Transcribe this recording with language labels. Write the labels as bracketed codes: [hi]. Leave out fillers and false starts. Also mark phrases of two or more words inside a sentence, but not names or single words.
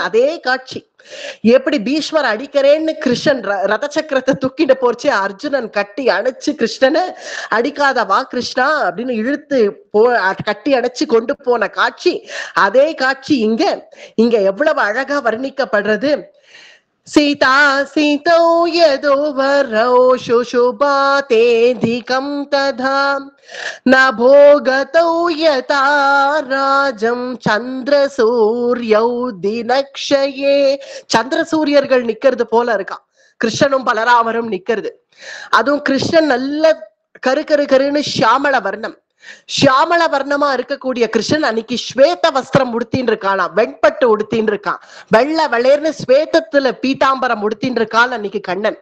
[ta] அதே காட்சி எப்படி பீஷ்மர் அடிக்கிறேன்னு கிருஷ்ணன் ரத சக்கரத்தை தூக்கிட்டு போச்சு, அர்ஜுனன் கட்டி அணைச்சு கிருஷ்ணனை அடிக்காத வா கிருஷ்ணா அப்படின்னு இழுத்து கட்டி அணைச்சு கொண்டு போன காட்சி, அதே காட்சி இங்க எவ்வளவு அழகா வர்ணிக்கப்படுறது. [sa] सीता सीतौ यदो वरौ शुशुभातेऽधिकं तथा न भोगतौ यथा राजं சந்திரசூரியௌ தினக்ஷயே. [ta] சந்திரசூரியர்கள் நிக்கிறது போல இருக்கான், கிருஷ்ணனும் பலராமரும் நிக்கிறது. அதுவும் கிருஷ்ணன் நல்ல கருன்னு ஷியாமள வர்ணம், ஷியாமள வர்ணமா இருக்கக்கூடிய கிருஷ்ணன் அன்னைக்கு ஸ்வேத வஸ்திரம் உடுத்தின்னு இருக்கானா, வெண்பட்டு உடுத்தின்னு இருக்கான், வெள்ளை வெளேர்னு ஸ்வேதத்துல பீதாம்பரம் உடுத்தின்னு இருக்கான் அன்னைக்கு கண்ணன்.